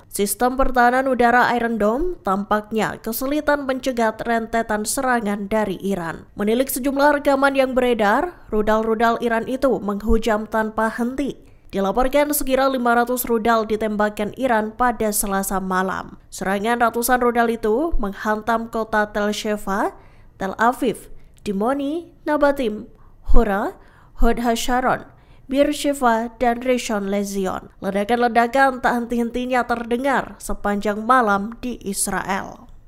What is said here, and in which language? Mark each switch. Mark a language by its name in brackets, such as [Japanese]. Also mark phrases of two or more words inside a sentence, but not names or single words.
[Indonesian] Sistem pertahanan udara Iron Dome tampaknya kesulitan mencegat rentetan serangan dari Iran. Menilik sejumlah rekaman yang beredar, rudal-rudal Iran itu menghujam tanpa henti. Dilaporkan sekira 500 rudal ditembakkan Iran pada Selasa malam. Serangan ratusan rudal itu menghantam kota Tel Sheva, Tel Aviv, Dimoni, Nabatim, Hura, Hod HaSharon, Beersheva, dan Rishon LeZion. Ledakan-ledakan tak henti-hentinya terdengar sepanjang malam di Israel.